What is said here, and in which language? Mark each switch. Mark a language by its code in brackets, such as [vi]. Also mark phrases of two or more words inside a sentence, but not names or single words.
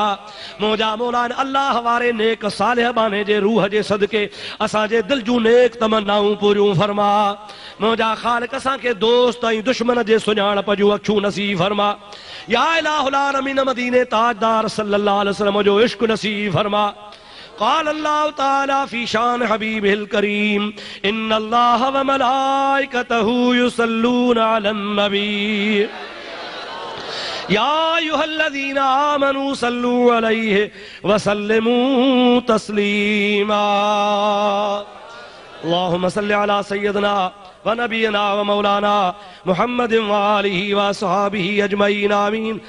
[sd] मुंहिंजा मौला अल्लाह वारे नेक सालिह बाने जे रूह जे सदके असांजे दिल जूं नेक तमन्नाऊं पूरियूं फरमा। मुंहिंजा ख़ालिक असांखे दोस्त ऐं दुश्मन जे सुञाणप जूं अखियूं नसीब फरमा। [ar] يا إله العالمين [sd] मदीने ताजदार [ar] صلى الله عليه وسلم [sd] जो इश्क नसीब फरमा। [ar] قال الله تعالى في شأن حبيبه الكريم إن الله وملائكته يصلون على النبي يا أيها الذين آمنوا صلوا عليه وسلموا تسليما. اللهم صل على سيدنا ونبينا ومولانا محمد وآله وأصحابه أجمعين آمين.